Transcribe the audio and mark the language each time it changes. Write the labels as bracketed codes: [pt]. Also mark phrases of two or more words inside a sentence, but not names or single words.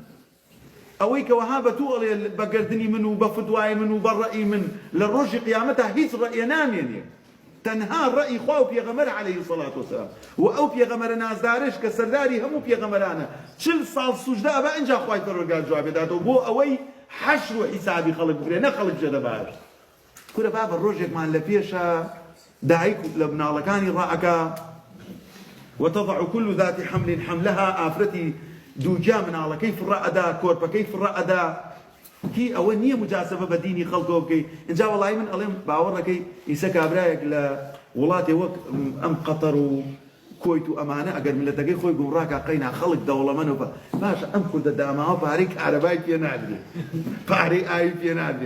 [ckb] ئەوەی کەوەها بە تو ئەڵێ بە گەردنی من و بە فتوای من و بە ڕەئی من لە ڕۆژی قیامەتە هیچ ڕەئیە نامێنێ تەنها ڕەئی خوا و پێغەمبەر [ar] عەلەیهی الصەلاة وەسەلام [ckb] و ئەو پێغەمبەرە نازدارش کە سەرداری هەموو پێغەمبەرانە 40 ساڵ سوجدا ئەبە ئەنجا خوای پەروەردگار جواب دادەوە بۆ ئەوەی حەشر و حیسابی خەڵک بگرێ نە خەڵک جێدە باش کورە بابە ڕۆژێکمان لە پێشە دایک لە مناڵەکانی ڕائەکە [ar] وتضع كل ذات حمل حملها [ckb] ئافرەتی دووجا مناڵەکەی فڕە ئەدا کۆرپەکەی فڕە ئەدا هی ئەوە نییە مجاسەبە بە دینی خەڵکەوە بکەی اینجا وەڵای من ئەڵێم باوەڕەکەی ئیسە کابرایەک لە وڵاتی وەک ئەم قەتەر و کۆیت و ئەمانە ئەگەر ملەتەکەی خۆی گومڕاکە قەینا خەڵک دەوڵەمەندە باشە ئەم کوردە داماوە پارەی کارەبای پێ نادرێ پارەی ئاوی پێ نادرێ